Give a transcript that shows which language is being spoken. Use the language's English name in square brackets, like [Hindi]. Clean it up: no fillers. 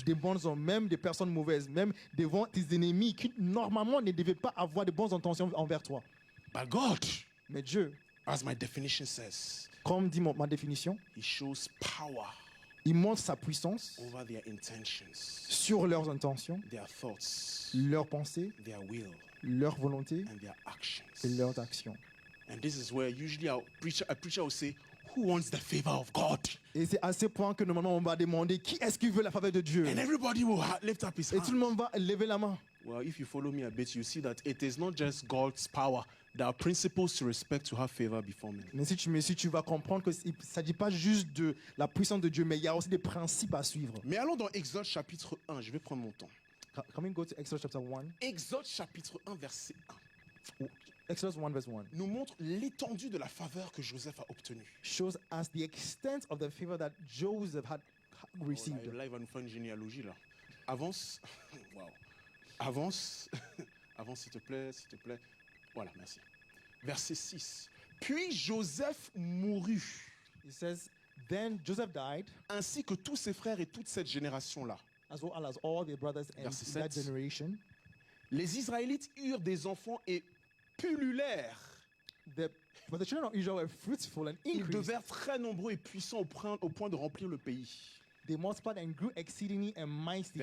[French] des bons hommes, même des personnes mauvaises, même devant tes ennemis qui normalement ne devaient pas avoir de bonnes intentions envers toi. [English] But God, [French] Mais Dieu, [English] as my definition says, [French] comme dit ma définition, [English] he shows power [French] il montre sa puissance [English] over their intentions, [French] sur leurs intentions, [English] their thoughts, [French] leurs pensées, [English] their will, [French] leur volonté [English] and their actions. [French] et leurs actions. [English] And this is where usually a preacher will say, who wants the favor of God? [French] Et c'est à ce point que normalement on va demander qui est-ce qui veut la faveur de Dieu. [English] And everybody will lift up his [French] Et tout le [English] hand. [French] monde va lever la main. [English] Well, if you follow me a bit, you see that it is not just God's power. There are principles to respect to have favor before men. [French] Mais si tu vas comprendre que il ne s'agit pas juste de la puissance de Dieu, mais il y a aussi des principes à suivre. Mais allons dans Exode chapitre 1. Je vais prendre mon temps. [English] Can we go to Exodus chapter 1? [French] Exode chapitre 1, verset 1 [English] Exodus 1 verse 1 [French] nous montre l'étendue de la faveur que Joseph a obtenue. [English] shows us the extent of the favor that Joseph had received. [French] Là, il va nous faire une généalogie là. Avance. Wow. Avance. Avance, s'il te plaît, s'il te plaît. Voilà, merci. Verset 6. Puis Joseph mourut, [English] It says, then Joseph died, [French] ainsi que tous ses frères et toute cette génération-là. [English] as well as all their brothers and [French] Verset [English] that [French] 7. [English] generation. [French] Les Israélites eurent des enfants et pullulèrent. [English] But the children of Israel were fruitful and [French] Ils [English] increased. [French] devinrent très nombreux et puissants au point de remplir le pays. [English] They multiplied and grew exceedingly and mightily.